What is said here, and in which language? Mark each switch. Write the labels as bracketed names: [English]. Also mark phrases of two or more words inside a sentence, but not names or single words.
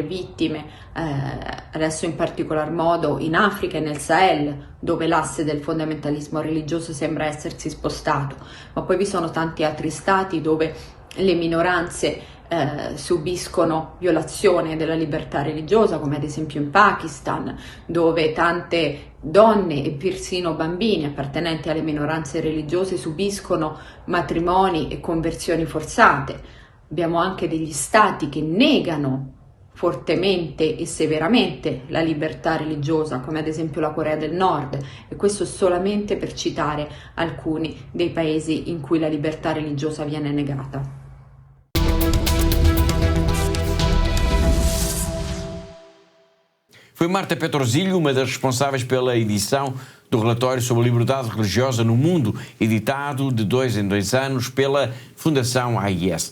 [Italian] vittime, adesso in particolar modo in Africa e nel Sahel, dove l'asse del fondamentalismo religioso sembra essersi spostato, ma poi vi sono tanti altri stati dove le minoranze subiscono violazione della libertà religiosa, come ad esempio in Pakistan, dove tante donne e persino bambini appartenenti alle minoranze religiose subiscono matrimoni e conversioni forzate. Abbiamo anche degli stati che negano fortemente e severamente la libertà religiosa, come ad esempio la Corea del Nord, e questo solamente per citare alcuni dei paesi in cui la libertà religiosa viene negata. [Portuguese] Foi Marta Petrozilho, uma das responsáveis pela edição do relatório sobre a liberdade religiosa no mundo, editado de 2 em 2 anos pela Fundação AIS.